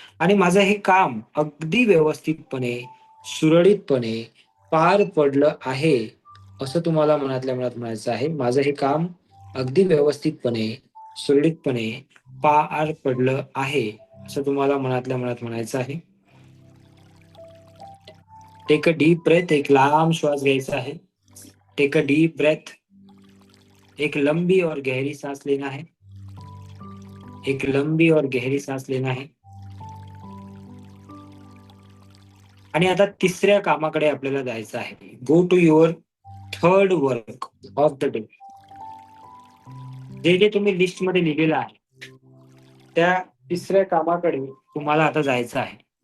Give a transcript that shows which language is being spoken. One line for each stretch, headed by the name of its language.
Marathi: आणि माझं हे काम अगदी व्यवस्थितपणे, सुरळीतपणे पार पडलं आहे असं तुम्हाला मनातल्या मनात म्हणायचं आहे. माझं हे काम अगदी व्यवस्थितपणे, सुरळीतपणे पार पडलं आहे असं तुम्हाला मनातल्या मनात म्हणायचं आहे.
English: Take a deep breath.
Marathi: एक लांब श्वास घ्यायचा आहे.
English: Take a deep breath.
Hindi: एक लंबी और गहरी सांस लेना है. एक लंबी और गहरी सांस लेना है.
Marathi: आणि आता तिसऱ्या कामाकडे आपल्याला जायचं आहे.
English: Go to your third work of the day.
Marathi: जे जे तुम्ही लिस्ट मध्ये लिहिलेलं आहे त्या तिसऱ्या कामाकडे तुम्हाला आता जायचं आहे.